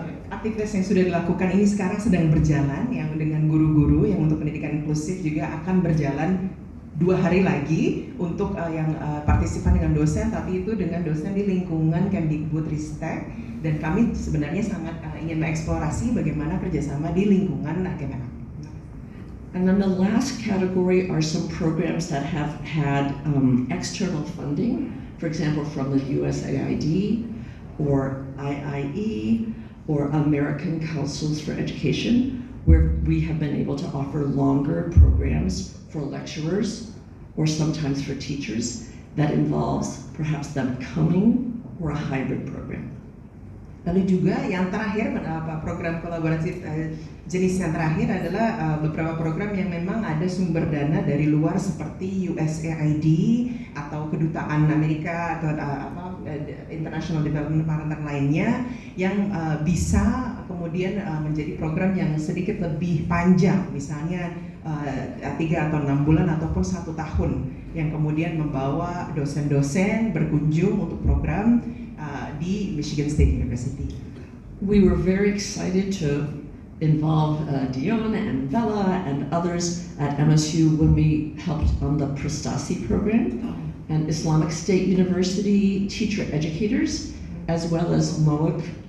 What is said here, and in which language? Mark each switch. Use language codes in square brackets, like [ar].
[id] Aktivitas yang sudah dilakukan ini sekarang sedang berjalan, yang dengan guru-guru yang untuk pendidikan inklusif juga akan berjalan 2 hari lagi untuk yang partisipan dengan dosen, tapi itu dengan dosen di lingkungan Kemdikbudristek, dan kami sebenarnya sangat ingin mengeksplorasi bagaimana kerjasama di lingkungan Kemenak. [en] And then the last category are some programs that have had external funding, for example, from the USAID or IIE or American Councils for Education, where we have been able to offer longer programs for lecturers or sometimes for teachers that involves perhaps them coming or a hybrid program. [id] Lalu juga yang terakhir, program kolaborasi jenis yang terakhir adalah beberapa program yang memang ada sumber dana dari luar seperti USAID atau kedutaan Amerika atau International Development Partner lainnya, yang bisa kemudian menjadi program yang sedikit lebih panjang, misalnya 3 atau 6 bulan ataupun 1 tahun, yang kemudian membawa dosen-dosen berkunjung untuk program di Michigan State University. [en] We were very excited to involve Dion and Vela and others at MSU when we helped on the Prestasi program, and Islamic State University teacher educators, as well as MOIC